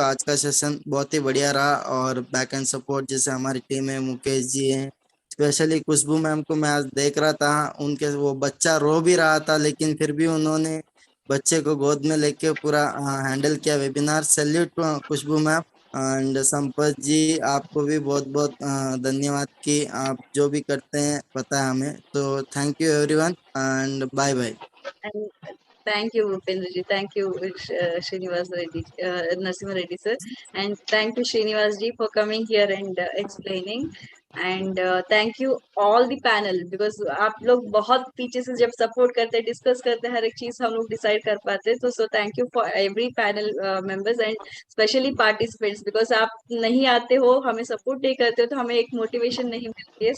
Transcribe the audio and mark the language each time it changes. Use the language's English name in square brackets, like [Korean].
[Hindi] आज का सेशन बहुत ही बढ़िया रहा, और बैक एंड सपोर्ट जैसे हमारी टीम है, मुकेश जी हैं, स्पेशली खुशबू मैम को मैं आज देख रहा था, उनके वो बच्चा रो भी रहा था, लेकिन फिर भी उन्होंने बच्चे को गोद में लेके पूरा हैंडल किया webinar. Salute Khushboo ma'am. And Sampat जी, आपको भी बहुत बहुत धन्यवाद कि आप जो भी करते हैं पता है हमें। [English] तो thank you everyone and bye bye. Thank you, Bhupendra ji. Thank you, Srinivas Reddy, Narasimha Reddy sir, and thank you, Srinivas ji, for coming here and explaining. And thank you all the panel, because [Hindi] आप लोग बहुत पीछे से जब support करते हैं, discuss करते हैं, हर एक चीज हम लोग डिसाइड कर पाते हैं। तो so [English] thank you for every panel members and specially participants, [Hindi] because आप नहीं आते हो, हमें सपोर्ट नहीं करते हो, तो हमें एक मोटिवेशन नहीं मिलती है।